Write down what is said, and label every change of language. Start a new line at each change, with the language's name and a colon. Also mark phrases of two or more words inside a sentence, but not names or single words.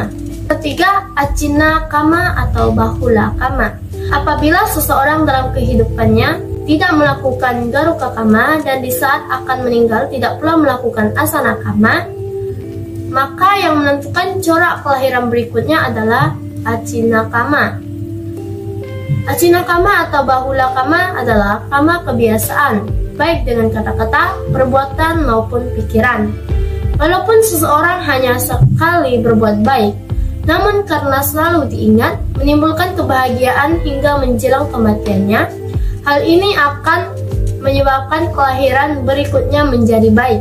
Pali: Ketiga, acina kama atau bahula kama.
Indonesian: Apabila seseorang dalam kehidupannya tidak melakukan
Pali: garuka kama
Indonesian: dan di saat akan meninggal tidak pula melakukan
Pali: asana kama,
Indonesian: maka yang menentukan corak kelahiran berikutnya adalah
Pali: acina kama. Acina kama
Indonesian: atau
Pali: bahula kama
Indonesian: adalah kama kebiasaan, baik dengan kata-kata, perbuatan maupun pikiran. Walaupun seseorang hanya sekali berbuat baik, namun karena selalu diingat, menimbulkan kebahagiaan hingga menjelang kematiannya, hal ini akan menyebabkan kelahiran berikutnya menjadi baik.